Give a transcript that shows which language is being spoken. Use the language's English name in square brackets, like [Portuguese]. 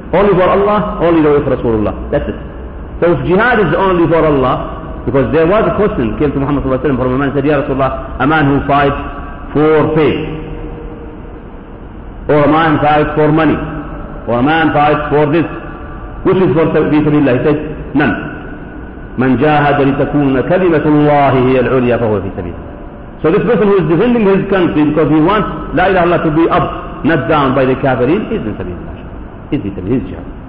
[English] Only for Allah, only the way of Rasulullah. That's it. So if jihad is only for Allah, because there was a question came to Muhammad sallallahu alayhi wa sallam from a man, said, Ya Rasulullah, a man who fights for faith, or a man fights for money, or a man fights for this, which is for Allah? He said, none. [Arabic] من جاهد لتكون كلمة الله هي العليا فهو في سبيل. [English] So this person who is defending his country because he wants [Arabic] لا إله إلا الله [English] to be up, not down by the Kafirin, is in سبيل الله. Is in سبيل الله.